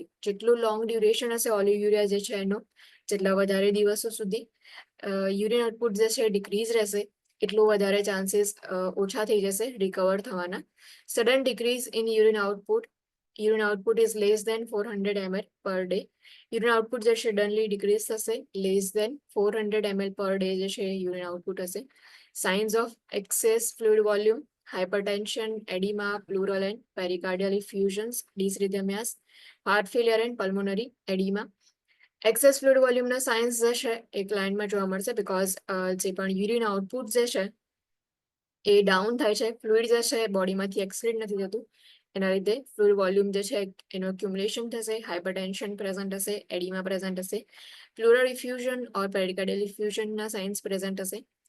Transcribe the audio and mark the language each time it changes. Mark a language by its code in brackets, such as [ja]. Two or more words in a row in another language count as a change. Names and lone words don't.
[gu] જેટલું [en] long duration [gu] હશે ઓલિગ્યુરિયા જે છે એનો, જેટલા વધારે દિવસો સુધી [en] urine output [gu] જે છે ડિક્રીઝ રહેશે એટલું વધારે ચાન્સીસ ઓછા થઈ જશે રિકવર થવાના. [en] sudden decrease in urine output is less than 400 ml per day. urine output [gu] જે છે [en] suddenly decrease [gu] થશે, [en] less than 400 ml per day [gu] જે છે [en] urine output [gu] હશે. [en] signs of excess fluid volume, hypertension, edema, pleural and pericardial effusions, dysrhythmias, heart failure and pulmonary edema. excess fluid volumeના [gu] સાઇન્સ જે છે એ ક્લાયન્ટમાં જોવા મળશે બિકોઝ જે પણ [en] urine output [gu] જે છે એ ડાઉન થાય છે, ફ્લુઇડ જે છે બોડીમાંથી એક્સક્રીટ નથી થતું, એના લીધે [en] fluid volume [gu] જે છે એનું એક્યુમ્યુલેશન થશે, [en] hypertension present [gu] હશે, [en] edema present [gu] હશે, [en] pleural effusion or pericardial effusionના signs present [gu] હશે.